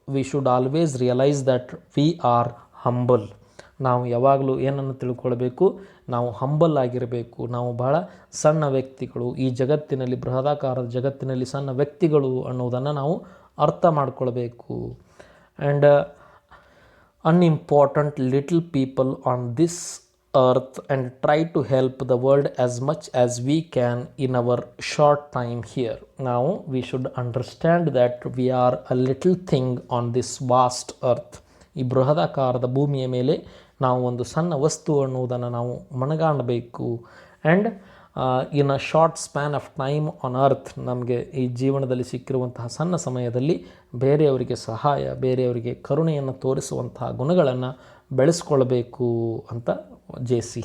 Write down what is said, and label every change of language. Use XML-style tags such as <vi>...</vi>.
<en>We should always realise that we are humble.</en> <kn>ನಾವು ಯಾವಾಗಲೂ ಏನನ್ನು ತಿಳ್ಕೊಳ್ಬೇಕು, ನಾವು ಹಂಬಲ್ ಆಗಿರಬೇಕು. ನಾವು ಬಹಳ ಸಣ್ಣ ವ್ಯಕ್ತಿಗಳು, ಈ ಜಗತ್ತಿನಲ್ಲಿ ಬೃಹದಾಕಾರದ ಜಗತ್ತಿನಲ್ಲಿ ಸಣ್ಣ ವ್ಯಕ್ತಿಗಳು ಅನ್ನೋದನ್ನು ನಾವು ಅರ್ಥ ಮಾಡಿಕೊಳ್ಬೇಕು.</kn> <en>And unimportant little people on this earth and try to help the world as much as we can in our short time here. Now we should understand that we are a little thing on this vast earth.</en> <kn>ಈ ಬೃಹದಾಕಾರದ ಭೂಮಿಯ ಮೇಲೆ ನಾವು ಒಂದು ಸಣ್ಣ ವಸ್ತು ಅನ್ನುವುದನ್ನು ನಾವು ಮನಗಾಣಬೇಕು.</kn> <en>and in a short span of time on earth,</en> <kn>ನಮಗೆ ಈ ಜೀವನದಲ್ಲಿ ಸಿಕ್ಕಿರುವಂತಹ ಸಣ್ಣ ಸಮಯದಲ್ಲಿ ಬೇರೆಯವರಿಗೆ ಸಹಾಯ, ಬೇರೆಯವರಿಗೆ ಕರುಣೆಯನ್ನು ತೋರಿಸುವಂತಹ ಗುಣಗಳನ್ನು ಬೆಳೆಸ್ಕೊಳ್ಬೇಕು ಅಂತ ಜೆ.ಸಿ.</kn>